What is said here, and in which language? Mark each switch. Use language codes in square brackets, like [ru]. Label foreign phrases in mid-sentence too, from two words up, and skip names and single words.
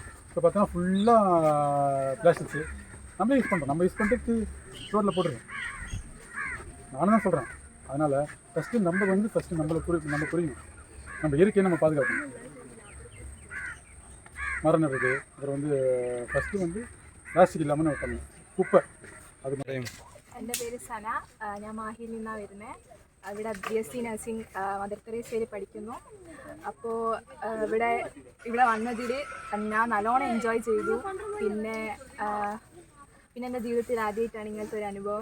[ta] இப்போ பார்த்தோன்னா ஃபுல்லாக பிளாஸ்டிக்ஸு நம்மளே யூஸ் பண்ணுறோம். நம்ம யூஸ் பண்ணிட்டு ரோட்டில் போட்டுருக்கோம். நானும் தான் சொல்கிறேன். அதனால் ஃபஸ்ட்டு நம்ம வந்து நம்மளை புரியும். நம்ம இயற்கையை நம்ம பாதுகாக்கணும். மரம் நடுறது, அப்புறம் வந்து ஃபஸ்ட்டு வந்து பிளாஸ்டிக் ഇല്ലാமல் நம்ம பண்ணணும். [ml] കുപ്പ അത് എൻ്റെ പേര് സന. ഞാൻ മാഹിയിൽ നിന്നാണ് വരുന്നത്. ഇവിടെ BSc നഴ്സിംഗ് മദർ തെരേസയിൽ പഠിക്കുന്നു. അപ്പോൾ ഇവിടെ വന്നതിൽ ഞാൻ നല്ലോണം എൻജോയ് ചെയ്തു. പിന്നെ എൻ്റെ ജീവിതത്തിൽ ആദ്യമായിട്ടാണ് ഇങ്ങനത്തെ ഒരു അനുഭവം.